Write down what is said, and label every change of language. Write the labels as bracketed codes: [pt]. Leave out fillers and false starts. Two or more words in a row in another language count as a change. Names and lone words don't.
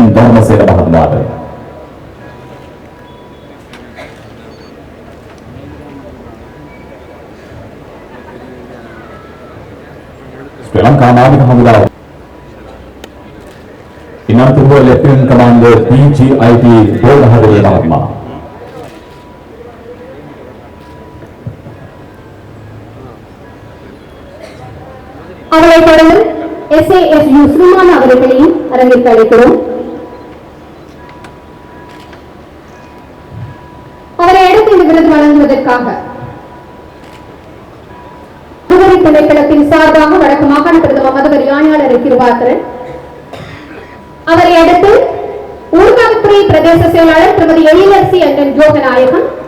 [si] ධර්මසේන මහත්මයාට ශ්‍රී ලංකා නාවික හමුදාව ඉනතුරුව ලෙෆ්ටිනන්ට් කමාන්ඩර් පී.ජී.අයි.ටී. බෝධහදේ මහත්මයා [ta] அவரை தொடர்ந்து எஸ்ஏஎஸ்யூ ஸ்ரீமான் அவர்களையும் அரங்கிற்கு அழைக்கிறோம். அவரை அடுத்து இந்த விருது வழங்குவதற்காக முகவரி திணைக்களத்தின் சார்பாக வடக்கு மாகாண பிரதம மதவரி ஆணையாளர் கிருபாகரன், அவரை அடுத்து ஊர்காவல்துறை பிரதேச செயலாளர் திருமதி எழிலரசி அண்ணன் ஜோகநாயகம்,